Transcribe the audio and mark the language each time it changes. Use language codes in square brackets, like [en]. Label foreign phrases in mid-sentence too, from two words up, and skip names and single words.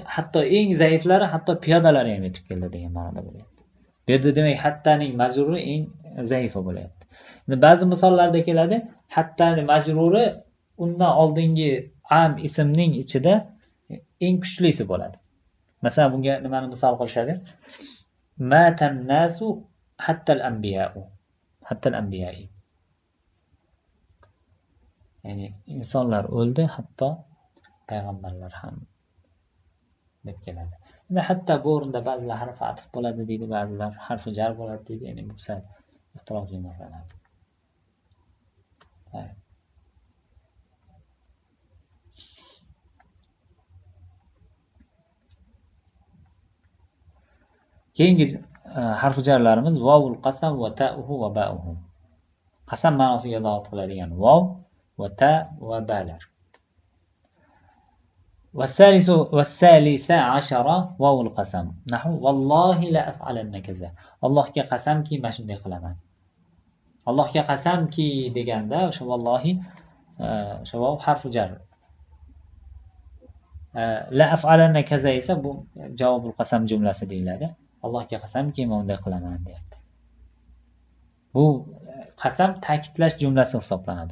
[uz] Hatto eng zaiflari, hatto piyodalar ham yetib keldi degan ma'noda bo'lyapti. Bu yerda demak hattaning majruri eng zaifi bo'lyapti. Endi ba'zi misollarda keladi, hattaning majruri undan oldingi am ismning ichida eng kuchlisi bo'ladi. Masalan, bunga nimani misol qilishadi? [ar] مات الناس حتى الأنبياء. حتى الأنبياء. [uz] Ya'ni insonlar o'ldi, hatto payg'ambarlar ham deb keladi. Endi hatta bu o'rinda ba'zilar harfi atf bo'ladi deydi, ba'zilar harfi jar bo'ladi deydi. Ya'ni bu sal ixtilofli masala. Keyingi harf jarlarimiz [ar] واو القسم وتاؤه وباؤه. [uz] Qasam ma'nosiga dalolat qiladigan vov va ta va balar. [ar] والثالث عشر واو القسم نحو والله لا أفعلن كذا. [uz] Allohga qasamki men shunday qilaman. Allohga qasamki deganda o'sha vallohi o'sha vav harfi jar. [ar] لأفعلن كذا [uz] esa bu [ar] جواب القسم [uz] jumlasi deyiladi. Allohga qasamki men unday qilaman deyapti. Bu qasam ta'kidlash jumlasi hisoblanadi.